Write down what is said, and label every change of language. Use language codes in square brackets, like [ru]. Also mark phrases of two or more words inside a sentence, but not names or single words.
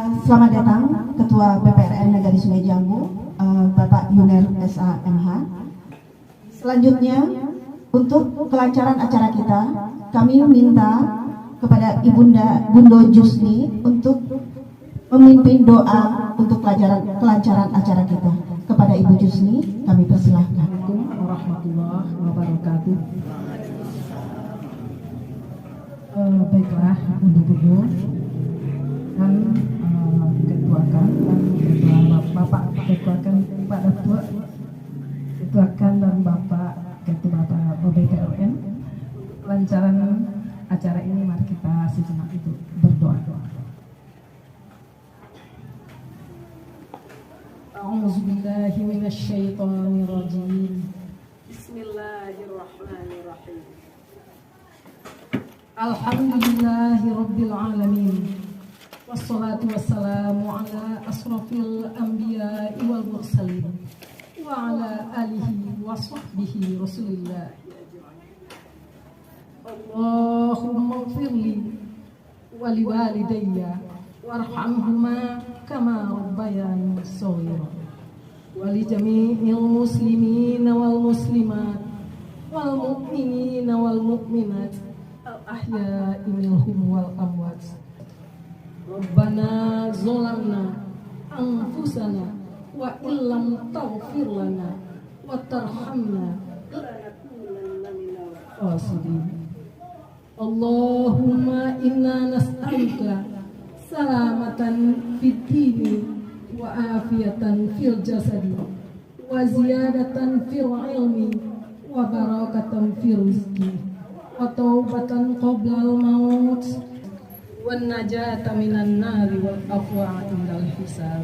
[id] Selamat datang Ketua BPRN Nagari Sungai Jambu, Bapak Yuner SAMH. Selanjutnya, untuk kelancaran acara kita, kami minta kepada Ibunda Bundo Jusni untuk memimpin doa untuk kelancaran acara kita. Kepada Ibu Jusni, kami persilahkan. [ar] السلام عليكم ورحمة الله وبركاته. [id] Baiklah, Bundu-bundu dan ketuakan Bapak ketuakan Pak Datuk, ketuakan dan Bapak Ketua BPRN. Lancaran acara ini mari kita sejenak itu berdoa. [ar] أعوذ بالله من الشيطان الرجيم. بسم الله الرحمن الرحيم. الحمد لله رب العالمين. والصلاة والسلام على أشرف الأنبياء والمرسلين وعلى آله وصحبه رسول الله. اللهم اغفر لي ولوالدي وارحمهما كما ربياني صغيرا ولجميع المسلمين والمسلمات والمؤمنين والمؤمنات الأحياء منهم والأموات. ربنا ظلمنا أنفسنا وإن لم تغفر لنا وترحمنا لنكونن من الخاسرين. اللهم إنا نسألك سلامة في الدين وعافية في الجسد وزيادة في العلم وبركة في الرزق وتوبة قبل الموت والنجاة من النار والعفو عند الحساب.